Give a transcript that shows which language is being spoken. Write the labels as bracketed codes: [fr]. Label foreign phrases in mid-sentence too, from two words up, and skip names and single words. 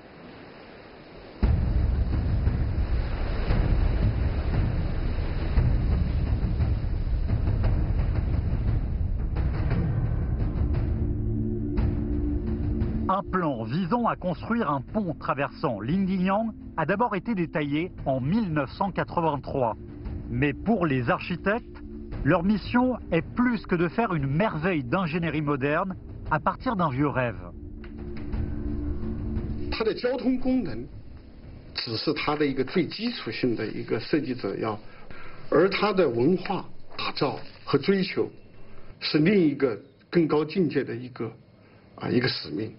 [fr] Un plan visant à construire un pont traversant l'Indinyang a d'abord été détaillé en 1983. Mais pour les architectes, leur mission est plus que de faire une merveille d'ingénierie moderne à partir d'un vieux rêve. [zh] 它的交通功能只是它的一个最基础性的一个设计者要，而它的文化打造和追求是另一个更高境界的一个使命。